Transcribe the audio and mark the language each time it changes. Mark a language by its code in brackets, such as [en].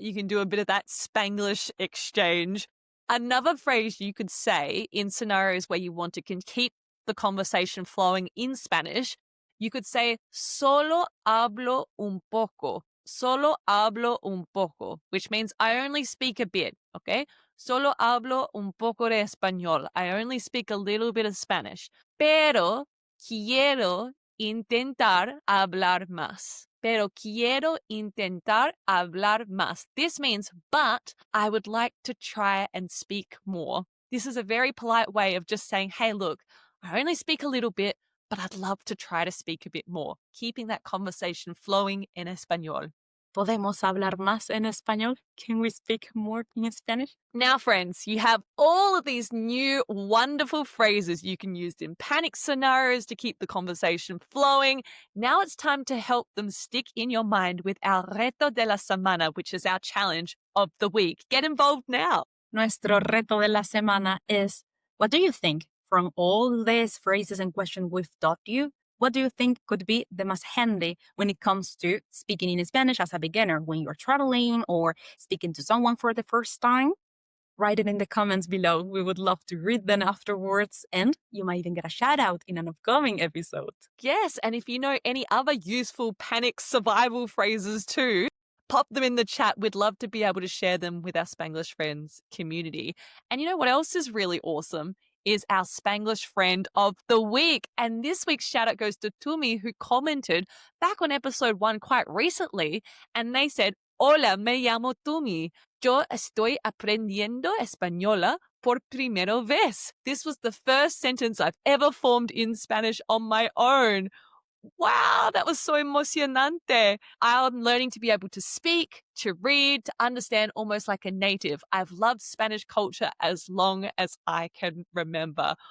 [en] You can do a bit of that Spanglish exchange. Another phrase you could say in scenarios where you want to keep the conversation flowing in Spanish, you could say, solo hablo un poco. Solo hablo un poco, which means I only speak a bit, okay? [es] Solo hablo un poco de español. [en] I only speak a little bit of Spanish. [es] Pero quiero intentar hablar más. Pero quiero intentar hablar más. [en] This means, but I would like to try and speak more. This is a very polite way of just saying, hey, look, I only speak a little bit, but I'd love to try to speak a bit more, keeping that conversation flowing in español. [es] ¿Podemos hablar más en español? [en] Can we speak more in Spanish? Now, friends, you have all of these new wonderful phrases you can use in panic scenarios to keep the conversation flowing. Now it's time to help them stick in your mind with our reto de la semana, which is our challenge of the week. Get involved now. Nuestro reto de la semana is, what do you think? From all these phrases and questions we've taught you, what do you think could be the most handy when it comes to speaking in Spanish as a beginner when you're traveling or speaking to someone for the first time? Write it in the comments below. We would love to read them afterwards, and you might even get a shout out in an upcoming episode. Yes, and if you know any other useful panic survival phrases too, pop them in the chat. We'd love to be able to share them with our Spanglish Friends community. And you know what else is really awesome? Is our Spanglish friend of the week. And this week's shout out goes to Tumi, who commented back on episode 1 quite recently. [es] And they said, Hola, me llamo Tumi. Yo estoy aprendiendo española por primera vez. [en] This was the first sentence I've ever formed in Spanish on my own. Wow, that was so emocionante. I'm learning to be able to speak, to read, to understand almost like a native. I've loved Spanish culture as long as I can remember.